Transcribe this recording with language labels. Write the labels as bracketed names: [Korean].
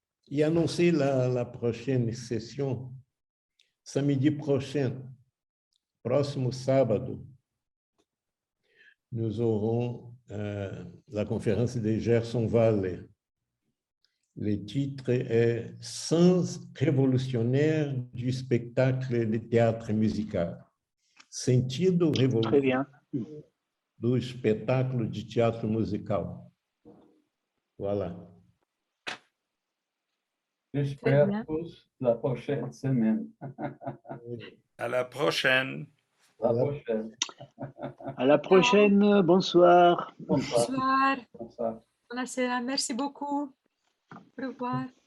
[French] Et annoncer la prochaine session, samedi prochain, [Portuguese] próximo sábado, [French] nous aurons la conférence de Gerson Valle. Le titre est « Sens révolutionnaire du spectacle de théâtre musical ». [Portuguese] Sentido [French] Très bien. [Portuguese] revolucionário do espetáculo de teatro musical. [French] Voilà. J'espère tous la prochaine semaine. À la prochaine. À la prochaine. À la prochaine. Bonsoir. Bonsoir. Bonsoir. Bonsoir. [Italian] Buonasera. [French] Merci beaucoup. Au revoir.